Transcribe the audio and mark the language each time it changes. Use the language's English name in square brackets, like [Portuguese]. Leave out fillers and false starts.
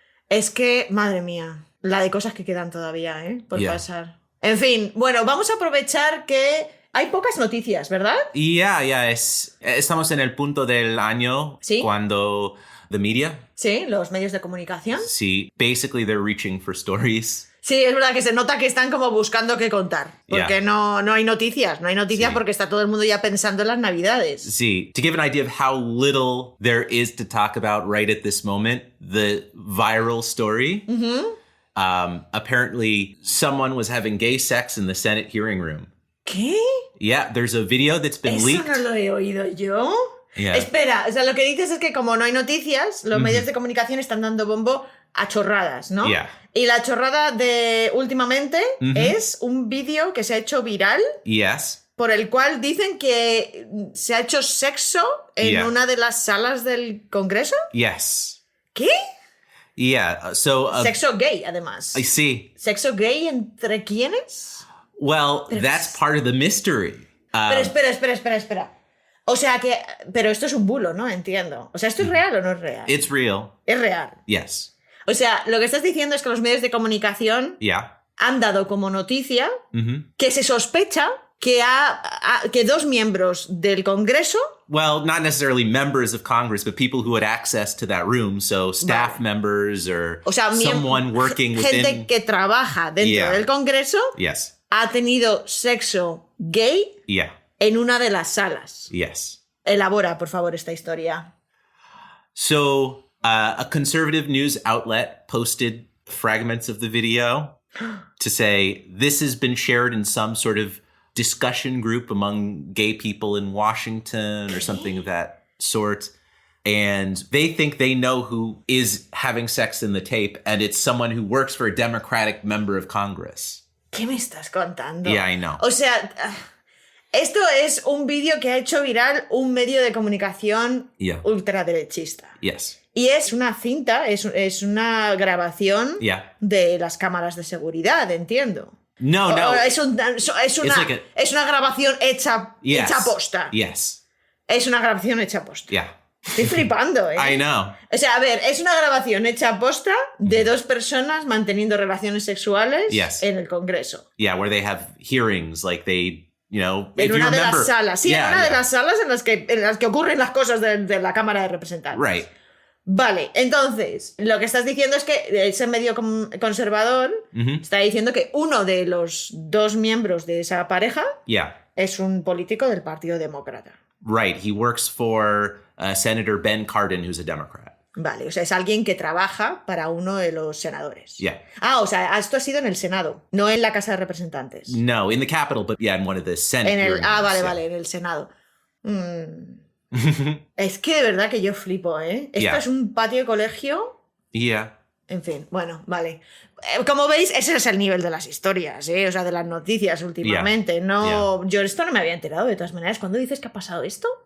[Spanish] Es que, madre mía, la de cosas que quedan todavía, por [English] Yeah. [Spanish] pasar. En fin, bueno, vamos a aprovechar que hay pocas noticias, ¿verdad? Y estamos en el punto del año Sí. cuando [English] the media, [Spanish] Sí, los medios de comunicación. [English] sí, basically they're reaching for stories. [Spanish] Sí, es verdad que se nota que están como buscando qué contar. Porque [English] Yeah. [Spanish] no hay noticias. No hay noticias Sí. porque está todo el mundo ya pensando en las navidades. [English] See, to give an idea of how little there is to talk about right at this moment, the viral story. Apparently, someone was having gay sex in the Senate hearing room. [Spanish] ¿Qué? [English] Yeah, there's a video that's been [Spanish] ¿Eso [English] leaked. [Spanish] no lo he oído yo? [English] Yeah. [Spanish] Espera, o sea, lo que dices es que como no hay noticias, los medios de comunicación están dando bombo a chorradas, ¿no? [English] Yeah. [Spanish] Y la chorrada de últimamente es un vídeo que se ha hecho viral [English] Yes. [Spanish] por el cual dicen que se ha hecho sexo en [English] Yeah. [Spanish] una de las salas del Congreso. [English] Yes. [Spanish] ¿Qué? [English] Yeah. So, [Spanish] Sexo gay, además. [English] I see. [Spanish] ¿Sexo gay entre quiénes? [English] Well, that's part of the mystery. [Spanish] Pero espera. O sea que... Pero esto es un bulo, ¿no? Entiendo. O sea, ¿esto es real o no es real? [English] It's real. [Spanish] Es real. [English] Yes. [Spanish] O sea, lo que estás diciendo es que los medios de comunicación [English] Yeah. [Spanish] han dado como noticia que se sospecha que dos miembros del Congreso... [English] Well, not necessarily members of Congress, but people who had access to that room. So staff members or [Spanish] O sea, [English] someone working [Spanish] gente [English] within. [Spanish] que trabaja dentro [English] Yeah. [Spanish] del Congreso [English] Yes. [Spanish] ha tenido sexo gay [English] Yeah. [Spanish] en una de las salas. [English] Yes. [Spanish] Elabora, por favor, esta historia. [English] So a conservative news outlet posted fragments of the video to say this has been shared in some sort of discussion group among gay people in Washington or something of that sort. And they think they know who is having sex in the tape, and it's someone who works for a Democratic member of Congress. [Spanish] ¿Qué me estás contando? [English] Yeah, I know. [Spanish] O sea, esto es un vídeo que ha hecho viral un medio de comunicación [English] Yeah. [Spanish] ultraderechista. [English] Yes. [Spanish] Y es una cinta, es una grabación [English] Yeah. [Spanish] de las cámaras de seguridad, entiendo. No, no. Es una grabación hecha [English] Yes. [Spanish] posta. [English] Yes. [Spanish] Es una grabación hecha posta. [English] Yeah. [Spanish] Estoy flipando, ¿eh? [English] I know. [Spanish] O sea, a ver, es una grabación hecha posta de dos personas manteniendo relaciones sexuales [English] Yes. [Spanish] en el Congreso. [English] Yeah, where they have hearings, like they, you know, [Spanish] En [English] if you [Spanish] una de [English] remember, [Spanish] las salas. Sí, [English] yeah, [Spanish] en una de [English] yeah. [Spanish] las salas en las que ocurren las cosas de la Cámara de Representantes. [English] Right. [Spanish] Vale, entonces, lo que estás diciendo es que ese medio conservador está diciendo que uno de los dos miembros de esa pareja [English] Yeah. [Spanish] es un político del Partido Demócrata. [English] Right. He works for Senator Ben Cardin, who's a Democrat. [Spanish] Vale, o sea, es alguien que trabaja para uno de los senadores. [English] Yeah. [Spanish] Ah, o sea, esto ha sido en el Senado, no en la Casa de Representantes. [English] No, in the Capitol, but yeah, in one of the Senate hearings. [Spanish] Vale, [English] yeah. [Spanish] vale, en el Senado. Es que de verdad que yo flipo, ¿eh? Esto [English] Yeah. [Spanish] es un patio de colegio. [English] Yeah. [Spanish] En fin, bueno, vale. Como veis, ese es el nivel de las historias, ¿eh? O sea, de las noticias últimamente. [English] Yeah. [Spanish] No, yo esto no me había enterado de todas maneras. ¿Cuándo dices que ha pasado esto?